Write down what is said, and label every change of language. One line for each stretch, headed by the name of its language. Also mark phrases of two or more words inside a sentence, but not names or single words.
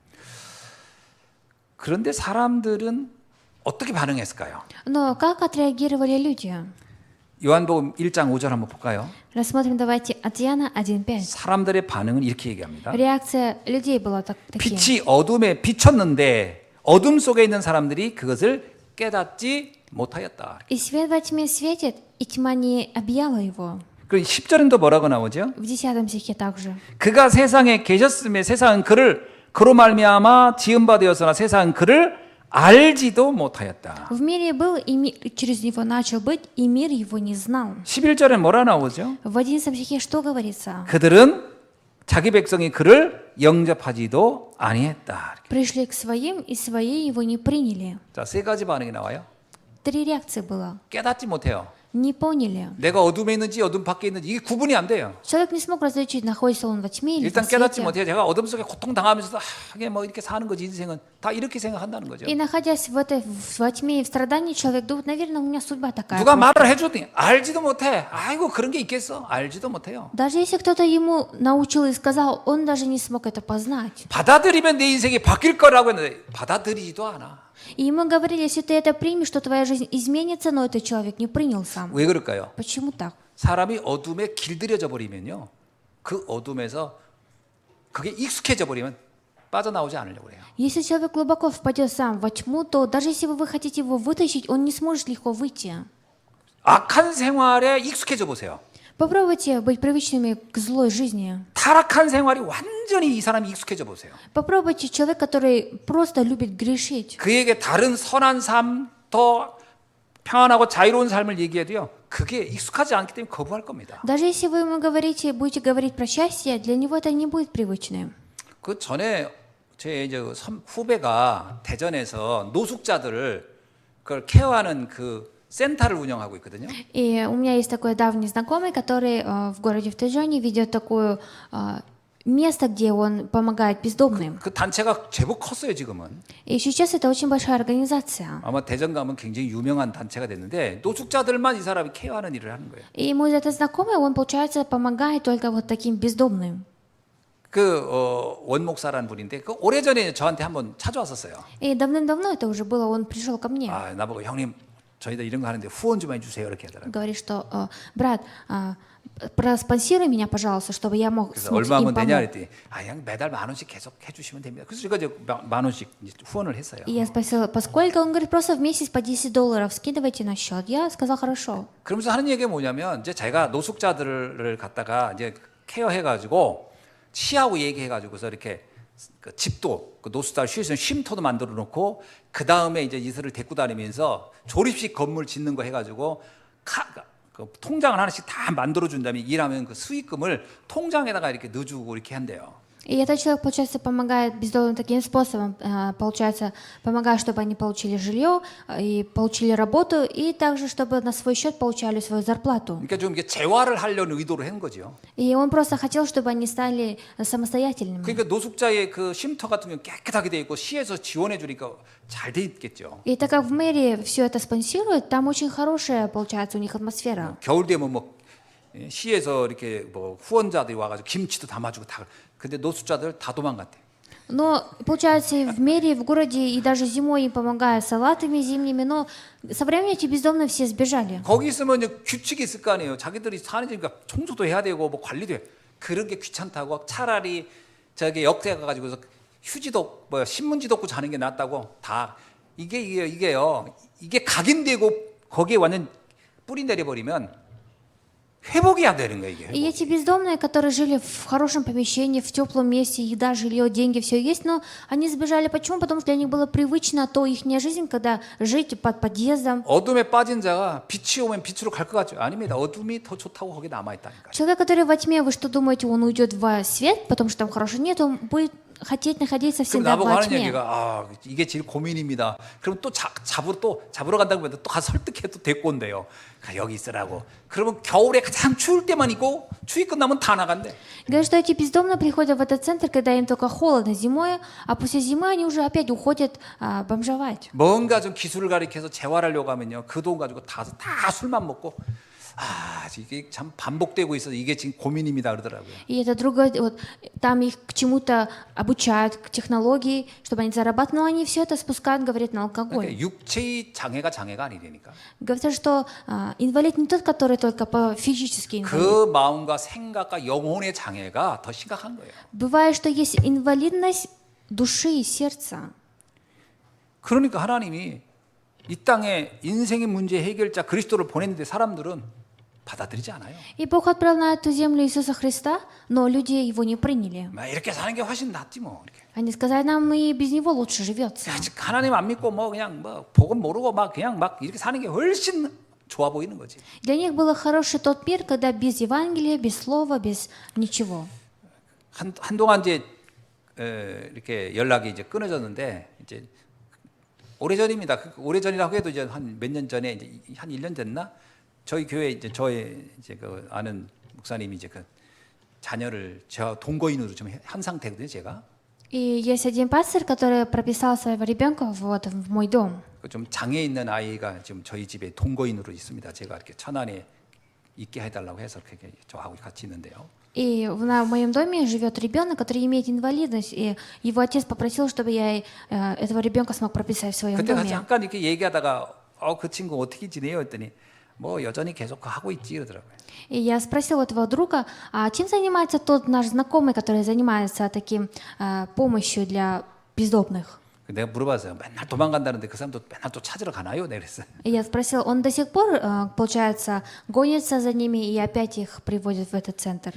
Korean: 그런데 사람들은 어떻게 반응했을까요?
Russian: Но как отреагировали люди?
Korean: 요한복음 1장 5절 한번 볼까요?
Russian: Рассмотрим давайте от Иоанна 1.5.
Korean: 사람들의 반응은 이렇게 얘기합니다.
Russian: Реакция людей была такие.
Korean: 빛이 어둠에 비쳤는데 어둠 속에 있는 사람들이 그것을 깨닫지 못하였다.
Russian: И свет во тьме светит, и тьма не объяла его.
Korean: 그리고 10절은 또 뭐라고 나오죠?
Russian: В 10 стихе также.
Korean: 그가 세상에 계셨음에 세상은 그를 그로 말미암아 지은 바 되었으나 세상은 그를 알지도 못하였다.
Russian: В мире был, и через него начал быть, и мир его не знал.
Korean: 11절에 뭐라 나오죠?
Russian: В 11 стихе что говорится?
Korean: 그들은 자기 백성이 그를 영접하지도 아니했다.
Russian: Пришли к своим, и свои его не приняли.
Korean: 자, 세 가지 반응이 나와요.
Russian: 3 реакции было.
Korean: 깨닫지 못해요.
Russian: Не поняли.
Korean: 내가 어둠에 있는지 어둠 밖에 있는지 이게 구분이 안 돼요.
Russian: Человек не смог различить, находится он во тьме или
Korean: 일단
Russian: в
Korean: 깨닫지
Russian: свете.
Korean: 못해요. 제가 어둠 속에 고통당하면서도 하게 뭐 이렇게 사는 거지 인생은 다 이렇게 생각한다는 거죠.
Russian: И находясь во тьме и в страдании, человек думает, наверное, у меня судьба такая.
Korean: 누가 말을 해줬더니 알지도 못해. 아이고 그런 게 있겠어. 알지도 못해요.
Russian: Даже если кто-то ему научил и сказал, он даже не смог это познать.
Korean: 받아들이면 내 인생이 바뀔 거라고 했는데 받아들이지도 않아.
Russian: И ему говорили, если ты это примешь, что твоя жизнь изменится, но этот человек не принял сам.
Korean: 왜 그럴까요?
Russian: Почему так?
Korean: 사람이 어둠에 길들여져 버리면요. 그 어둠에서 그게 익숙해져 버리면 빠져나오지 않으려고 해요.
Russian: Если человек глубоко впадет сам во тьму, то даже если вы хотите его вытащить, он не сможет легко выйти.
Korean: 악한 생활에 익숙해져 보세요.
Russian: Попробуйте быть привычными к злой жизни.
Korean: 타락한 생활이 완전히 이 사람이 익숙해져 보세요.
Russian: Попробуйте человек, который просто любит грешить.
Korean: 그에게 다른 선한 삶, 더 평안하고 자유로운 삶을 얘기해도요. 그게 익숙하지 않기 때문에 거부할 겁니다.
Russian: Даже если вы ему говорите, будете говорить про счастье, для него это не будет привычным.
Korean: 그 전에 제 이제 후배가 대전에서 노숙자들을 그걸 케어하는 그 센터를 운영하고 있거든요.
Russian: И у меня есть такой давний знакомый, который в городе в Тэджоне ведет такое место, где он помогает бездомным.
Korean: 그 단체가 제법 컸어요 지금은.
Russian: И сейчас это очень большая организация.
Korean: 아마 대전 가면 굉장히 유명한 단체가 됐는데 노숙자들만 이 사람이 케어하는 일을 하는 거예요.
Russian: И мой этот знакомый, он, получается, помогает только вот таким бездомным.
Korean: 그 원목사라는 분인데 그 오래전에 저한테 한번 찾아왔었어요.
Russian: И давным-давно это уже было, он пришел ко мне.
Korean: 아, 나보고 형님 저희들 이런 거 하는데 후원 좀 해주세요 이렇게 하더라고요.
Russian: Говорит, что брат, проспонсируй меня, пожалуйста, чтобы я мог
Korean: 그래서
Russian: смог
Korean: 얼마면
Russian: им
Korean: 되냐
Russian: помочь.
Korean: 그랬더니 그냥 매달 10,000원씩 계속 해주시면 됩니다. 그래서 제가 이제 10,000원씩 이제 후원을 했어요.
Russian: И я спросила, поскольку? Он говорит, просто в месяц по $10 скидывайте на счет. Я сказал, хорошо.
Korean: 그러면서 하는 얘기가 뭐냐면 이제 제가 노숙자들을 갖다가 이제 케어해가지고 치하고 얘기해가지고서 이렇게 그 집도 그 노숙자 쉴 수 있는 쉼터도 만들어 놓고 그 다음에 이제 이들을 데리고 다니면서 조립식 건물 짓는 거 해가지고 그 통장을 하나씩 다 만들어 준 다음에 일하면 그 수익금을 통장에다가 이렇게 넣어주고 이렇게 한대요.
Russian: И этот человек, получается, помогает бездомным таким способом, получается, помогает, чтобы они получили жилье и получили работу, и также, чтобы на свой счет получали свою зарплату.
Korean: 그러니까 좀 이게 재활을 하려는 의도로 한 거죠.
Russian: И он просто хотел, чтобы они стали самостоятельными.
Korean: 그러니까 노숙자의 그 쉼터 같은 경우 깨끗하게 돼 있고 시에서 지원해 주니까 잘 돼 있겠죠.
Russian: И так как в мэрии все это спонсируют, там очень хорошая, получается, у них атмосфера.
Korean: 겨울 되면 뭐 시에서 이렇게 뭐 후원자들이 와가지고 김치도 담아주고 다. 근데 노숙자들 다 도망갔대.
Russian: Но, получается, и в мэрии, в городе, и даже зимой им помогают салатами зимними, но со временем эти бездомные все сбежали.
Korean: 거기 있으면 이제 규칙이 있을 거 아니에요. 자기들이 사는 집이니까 청소도 해야 되고 뭐 관리도 해. 그런 게 귀찮다고 차라리 저기 역대 가가지고서 휴지도 뭐 신문지도 없고 자는 게 낫다고 다 이게요. 이게 각인되고 거기에 완전 뿌리 내려버리면 회복이 안 되는 거예요, 이게.
Russian: И эти бездомные, которые жили в хорошем помещении, в теплом месте, еда, жилье, деньги, все есть, но они сбежали. Почему? Потому что для них было привычно то их жизнь, когда жить под подъездом.
Korean: 어둠에 빠진 자가 빛이 오면 빛으로 갈 것 같죠? 아닙니다. 어둠이 더 좋다고 거기 남아 있다니까요.
Russian: Человек, который во тьме, вы что думаете, он уйдет в свет, потому что там хорошо? Нет, он будет хотеть находиться
Korean: 그럼
Russian: всегда
Korean: 나보고
Russian: во
Korean: 하는
Russian: тьме.
Korean: 얘기가 아 이게 제일 고민입니다. 그럼 또 잡으러 간다고 하면 또 가서 설득해 또 데리고 온대요. 여기 있으라고. 그러면 겨울에 가장 추울 때만 있고 추위 끝나면 다 나간대.
Russian: Говорят, что эти бездомные приходят в этот центр, когда им только холодно зимой, а после зимы они уже опять уходят бомжевать.
Korean: 뭔가 좀 기술을 가리켜서 재활하려고 하면요 그 돈 가지고 다 술만 먹고 이게 참 반복되고 있어서 이게 지금 고민입니다 그러더라고요.
Russian: И это другое, вот, там их к чему-то обучают, к технологии, чтобы они зарабатывали, но они все это спускают, говорят, на алкоголь.
Korean: 그러니까 육체의 장애가 아니라니까.
Russian: Говорят, что инвалид не тот, который только по физически инвалид.
Korean: 그 마음과 생각과 영혼의 장애가 더 심각한 거예요.
Russian: Бывает, что есть инвалидность души и сердца.
Korean: 그러니까 하나님이 이 땅에 인생의 문제 해결자 그리스도를 보냈는데 사람들은 받아들이지 않아요.
Russian: И Бог отправил на эту землю Иисуса Христа, но люди его не приняли.
Korean: 막 이렇게 사는 게 훨씬 낫지 뭐 이렇게.
Russian: Они сказали, нам и без него лучше живется.
Korean: 하나님 안 믿고 뭐 그냥 뭐 복음 모르고 막 그냥 막 이렇게 사는 게 훨씬 좋아 보이는 거지.
Russian: Для них было хороший тот мир, когда без Евангелия, без слова, без ничего.
Korean: 한동안 이제 이렇게 연락이 이제 끊어졌는데 이제 오래전입니다. 오래전이라고 해도 이제 한 몇 년 전에 이제 한 1년 됐나? 저희 교회 이제 저의 이제 그 아는 목사님이 이제 그 자녀를 저 동거인으로 좀 한 상태거든요, 제가.
Russian: И есть один пастор, который прописал своего ребенка вот в мой дом.
Korean: 좀 장애 있는 아이가 지금 저희 집에 동거인으로 있습니다. 제가 이렇게 천안에 있게 해달라고 해서 그렇게 저하고 같이 있는데요.
Russian: И в моем доме живет ребенок, который имеет инвалидность, и его отец попросил, чтобы я этого ребенка смог прописать в своем
Korean: 그때
Russian: доме.
Korean: 잠깐 이렇게 얘기하다가 그 친구 어떻게 지내요? 했더니 뭐 여전히 계속 하고 있지 그러더라고요.
Russian: И я спросила у твоего друга, а чем занимается тот наш знакомый, который занимается таким помощью для бездомных?
Korean: 내가 물어봤어요. 맨날 도망간다는데 그 사람도 맨날 또 찾으러 가나요? 내가 그랬어요.
Russian: И я спросила, он до сих пор, получается, гонится за ними и опять их приводит в этот центр?